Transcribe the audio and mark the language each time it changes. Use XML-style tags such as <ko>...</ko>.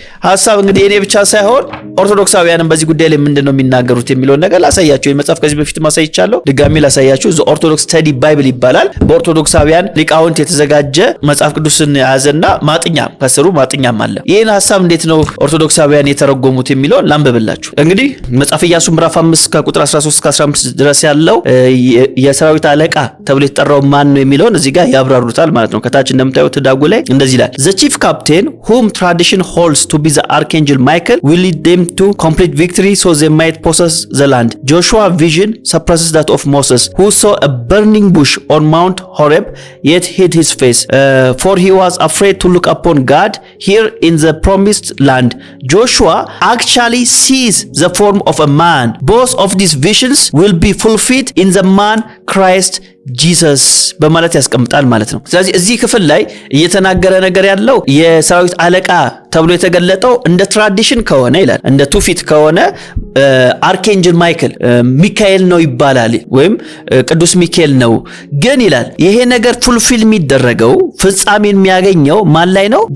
<am>ሐሳብ እንግዲህ እኔ ብቻ ሳይሆን ኦርቶዶክሳውያንም በዚህ ጉዳይ ላይ ምንድነው የሚናገሩት የሚለውን ነገር ላሳያችሁ። የመጽሐፍ ከዚህ በፊት ማሳይቻለሁ፣ ድጋሚ ላሳያችሁ። ዘ ኦርቶዶክስ ስተዲ ባይብል ይባላል። በኦርቶዶክሳውያን ሊቃውንት የተዘጋጀ መጽሐፍ ቅዱስን የያዘና ማጥኛ ከስሩ ማጥኛም አለ። ይህን ሐሳብ እንዴት ነው ኦርቶዶክሳውያን የተረጎሙት የሚለውን ላንብብላችሁ። እንግዲህ መጽሐፈ ኢያሱ ምዕራፍ 5 ከቁጥር 13 እስከ 15 ድረስ ያለው የሰራዊት አለቃ ተብሎ የተጠራው ማን ነው የሚለውን እዚህ ጋር ያብራሩታል ማለት ነው። ከታች እንደምታዩት ዳጉ ላይ እንደዚህ ይላል።</am> <en>ዘ ቺፍ ካፕቴን whom tradition holds to be the archangel Michael will lead them to complete victory so they might possess the land. Joshua's vision surpasses that of Moses, who saw a burning bush on Mount Horeb yet hid his face, for he was afraid to look upon God here in the promised land. Joshua actually sees the form of a man. Both of these visions will be fulfilled in the man Christ Jesus</en> <am>በማለት ያስቀምጣል ማለት ነው። ስለዚህ እዚህ ክፍል ላይ እየተናገረ ነገር ያለው የሰራዊት አለቃ ተብሎ የተገለጠው እንደ ትራዲሽን ከሆነ ይላል፣ እንደ ትውፊት ከሆነ አርኬንጅል ማይክል ሚካኤል ነው ይባላል፣ ወይም ቅዱስ ሚካኤል ነው። ግን ይላል ይሄ ነገር ፉልፊል የሚደረገው ፍጻሜን የሚያገኘው ማን ላይ ነው?</am>